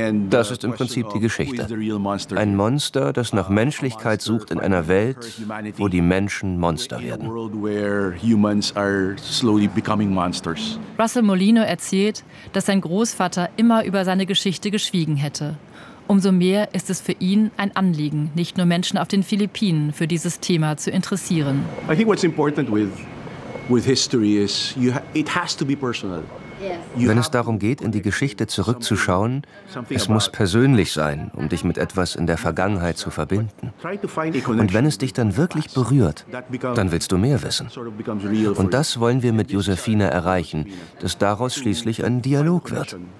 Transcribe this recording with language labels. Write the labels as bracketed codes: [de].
[de] Das ist im Prinzip die Geschichte. Ein Monster, das nach Menschlichkeit sucht in einer Welt, wo die Menschen Monster werden. Russell Molino erzählt, dass sein Großvater immer über seine Geschichte geschwiegen hätte. Umso mehr ist es für ihn ein Anliegen, nicht nur Menschen auf den Philippinen für dieses Thema zu interessieren. [en] I think what's important with history is it has to be personal. [de] Wenn es darum geht, in die Geschichte zurückzuschauen, es muss persönlich sein, um dich mit etwas in der Vergangenheit zu verbinden. Und wenn es dich dann wirklich berührt, dann willst du mehr wissen. Und das wollen wir mit Josefina erreichen, dass daraus schließlich ein Dialog wird.